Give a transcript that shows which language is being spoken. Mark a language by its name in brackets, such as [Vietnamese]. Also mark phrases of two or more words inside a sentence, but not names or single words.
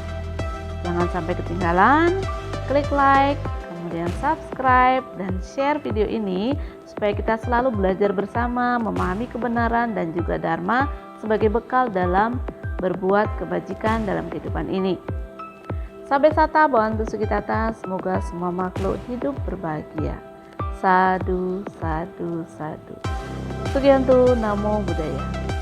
[Indonesian] Jangan sampai ketinggalan, klik like, kemudian subscribe dan share video ini supaya kita selalu belajar bersama, memahami kebenaran dan juga dharma sebagai bekal dalam berbuat kebajikan dalam kehidupan ini. [Pali] Sabe sata Bhavantu Sukhitata, [Indonesian] semoga semua makhluk hidup berbahagia. [Pali] Sadu, sadu, sadu. Sugihanto, Namo Buddhaya.